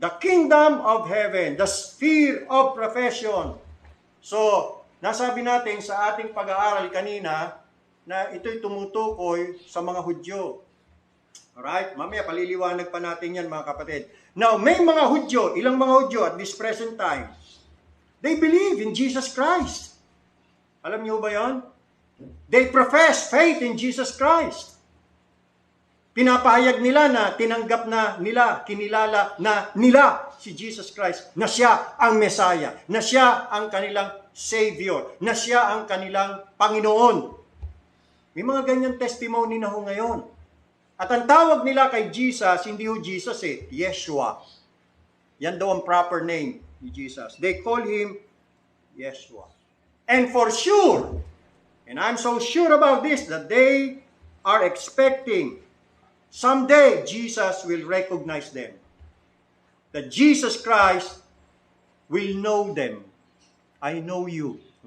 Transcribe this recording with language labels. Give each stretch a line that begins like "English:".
English: The kingdom of heaven, the sphere of profession.
Filipino: So, nasabi natin sa ating pag-aaral kanina na ito'y tumutukoy sa mga Hudyo. Alright? Mamaya paliliwanag pa natin yan mga kapatid. Now, may mga Hudyo, ilang mga Hudyo
English: at this present time, they believe in Jesus Christ.
Filipino: Alam niyo ba yan?
English: They profess faith in Jesus Christ.
Filipino: Pinapahayag nila na tinanggap na nila, kinilala na nila si Jesus Christ, na siya ang Messiah, na siya ang kanilang Savior, na siya ang kanilang Panginoon. May mga ganyan testimony na ho ngayon. At ang tawag nila kay Jesus, hindi ho Jesus eh, Yeshua. Yan daw ang proper name ni Jesus.
English: They call him Yeshua. And for sure, and I'm so sure about this, that they are expecting someday Jesus will recognize them. That Jesus Christ will know them. I know you.